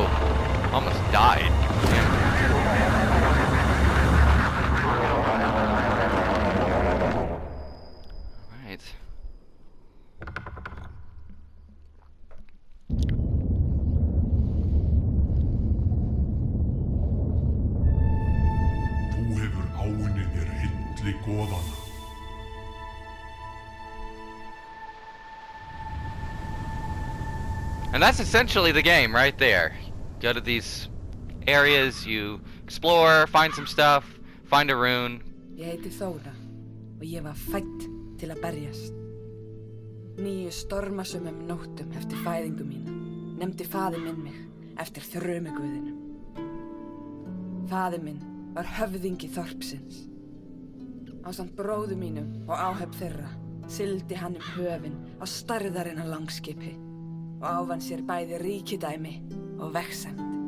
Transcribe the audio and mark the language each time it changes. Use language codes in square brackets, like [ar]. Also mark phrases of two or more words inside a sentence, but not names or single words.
[en] Almost died. Alright. [is] Þú hefur áunnið þér hilli goðana. [en] And that's essentially the game right there. Go to these areas, you explore, find some stuff, find a rune. [is] Ég heiti Þóra og ég var fædd til að berjast. 9 stormasömmum nóttum eftir fæðingu mína nefndi faðir minn mig eftir þrumuguðinum. Faðir minn var höfðingi þorpsins. Ásamt bróður mínum og áhöfn þeirra sigldi hann höfin á stærðarinnar langskipi og ávann sér bæði ríkidæmi og vegsemd.